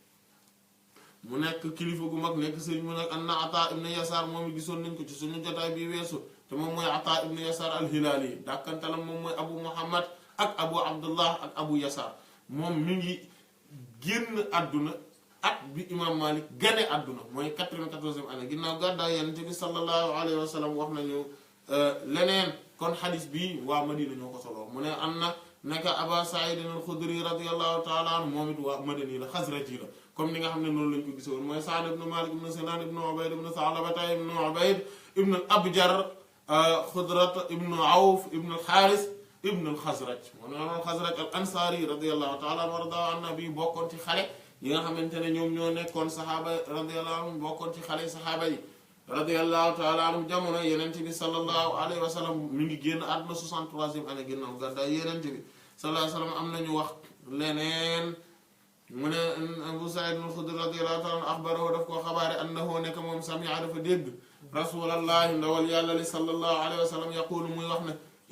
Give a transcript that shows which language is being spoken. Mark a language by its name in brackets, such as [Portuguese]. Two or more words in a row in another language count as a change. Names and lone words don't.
[Wolof] mu nekk kilifa gu mag nekk sëriñ mu nekk anna Ata ibn Yasar moom it gisoon nañ ko ci suñu jotaay bi weesu te moom mooy Ata ibn Yasar al-Hilali dàkkantalam moom mooy Abu Muhammad ak Abu Abdullah ak Abu Yasar moom mi ngi génn àdduna at bi imam Malik gane àdduna mooy 94e année ginnaaw gàddaay Yonent bi [Arabic] صلى الله عليه وسلم [Wolof] wax nañu leneen kon xadis bi waa Madina ñoo ko solo mu ne am na naka Aba Saïd al-Khudri [Arabic] رضي الله تعالى عنه [Wolof] moom it waa Madani la Xasraji la comme ni nga xam ne noonu lañ ko gisoon mooy Saad ibn Malik ibn Sinan ibn Ubayd ibn Tha'labata ibn Ubayd ibn al-Abjar Khudrat ibn Awf ibn al-Haris ibn al-Khazraj mu ne al-Khazraj al-Ansari [Arabic] رضي الله تعالى عنه [Wolof] warda an nabi bokkoon ci xale yi nga xamante ne ñoom ñoo nekkoon saxaaba [Arabic] رضي الله عنهم [Wolof] bokkoon ci xale saxaaba yi [Arabic] رضي الله تعالى عنهم [Wolof] jamono Yonent bi [Arabic] صلى الله عليه وسلم [Wolof] mi ngi génn àdduna 63e année ginnaaw gàddaay Yonent bi [Arabic] صلى الله عليه وسلم [Wolof] am nañu wax leneen mu ne Abu Saïd al-Khudri [Arabic] رضي الله تعالى عنه أخبره [Wolof] daf koo xabaare annahu nekk moom sami'a dafa dégg rasulallahi ndawal yàlla li [Arabic] صلى الله عليه وسلم يقول [Wolof] muy wax ne